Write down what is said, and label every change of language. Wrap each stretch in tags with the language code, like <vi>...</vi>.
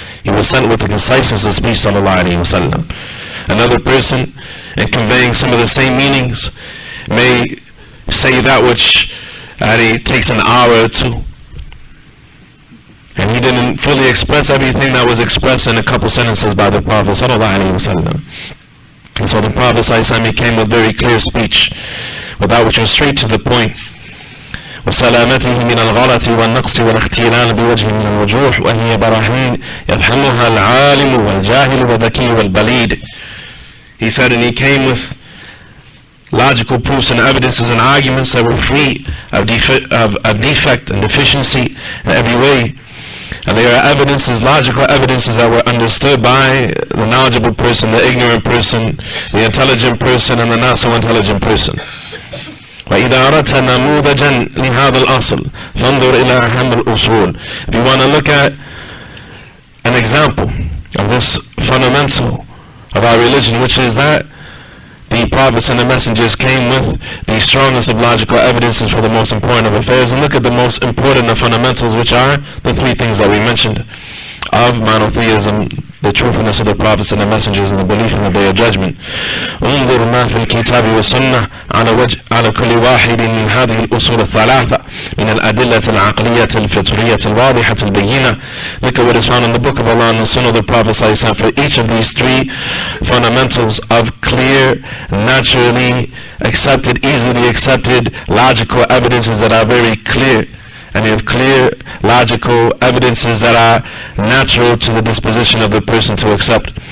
<en>He was sent with the conciseness of speech sallallahu alayhi wa sallam. Another person, in conveying some of the same meanings, may say that which takes an hour or 2. And he didn't fully express everything that was expressed in a couple sentences by the Prophet sallallahu alayhi wa sallam. And so the Prophet ﷺ came with very clear speech, with that which was straight to the point.</en> <ar>وسلامته من الغلط والنقص والاختلال بوجه من الوجوه وهي براهين يفهمها العالم والجاهل والذكي والبليد.</ar> <en>He said, and he came with logical proofs and evidences and arguments that were free of defect and deficiency in every way. And they are evidences, logical evidences that were understood by the knowledgeable person, the ignorant person, the intelligent person, and the not so intelligent person.</en> <ar>وإذا أردت نموذجا لهذا الأصل فانظر إلى أهم الأصول.</ar> <en>If you want to look at an example of this fundamental of our religion, which is that the prophets and the messengers came with the strongest of logical evidences for the most important of affairs. And look at the most important of fundamentals, which are the three things that we mentioned of monotheism, the truthfulness of the prophets and the messengers, and the belief in the Day of Judgment.</en> <ar>انظر ما في الكتاب والسنة على كل واحد من هذه الأصول الثلاثة من الأدلة العقلية الفطرية الواضحة البينة.</ar> <en>Look at what is found in the Book of Allah and the Sunnah of the Prophet ﷺ for each of these three fundamentals of clear, naturally accepted, easily accepted, logical evidences that are very clear. And you have clear, logical evidences that are natural to the disposition of the person to accept.</en>